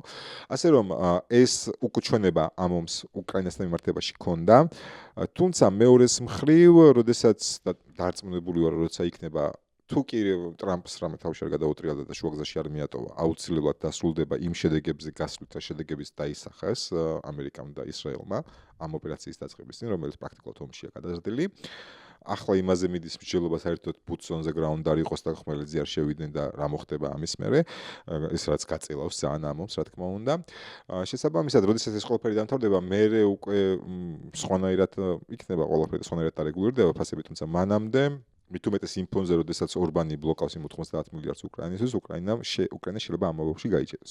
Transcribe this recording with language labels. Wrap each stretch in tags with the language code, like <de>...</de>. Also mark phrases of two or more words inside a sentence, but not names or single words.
<ka>ასე რომ ეს უკუჩვენება ამ ომს უკრაინასთან მიმართებაში ქონდა, თუმცა მეორეს მხრივ, როდესაც დარწმუნებული ვარ, როცა იქნება თუ კი ტრამპს რამე თავში არ გადაუტრიალდა და შუაგზაში არ მიატოვა, აუცილებლად დასრულდება იმ შედეგებზე გასვლით შედეგების დაისახეს ამერიკამ და ისრაელმა ამ ოპერაციის დაწყების წინ, რომელიც პრაქტიკულად ომშია გადაზრდილი. ახლა იმაზე მიდის მსჯელობა საერთოდ</ka> <en>boots on the ground</en> <ka>არ იყოს და ხმელეთზე არ შევიდნენ და რა მოხდება ამის მერე. ეს რაც გაწილავს ძალიან ამ ომს, რა თქმა უნდა. შესაბამისად, როდესაც ეს ყველაფერი დამთავრდება, მერე უკვე სხვანაირად იქნება ყველაფერი, სხვანაირად დარეგულირდება ფასები, თუმცა მანამდე მით უმეტეს იმ ფონზე, როდესაც ორბანი ბლოკავს იმ 90 მილიარდს უკრაინისთვის, უკრაინა შეიძლება ამ ამბავში გაიჭედოს.</ka>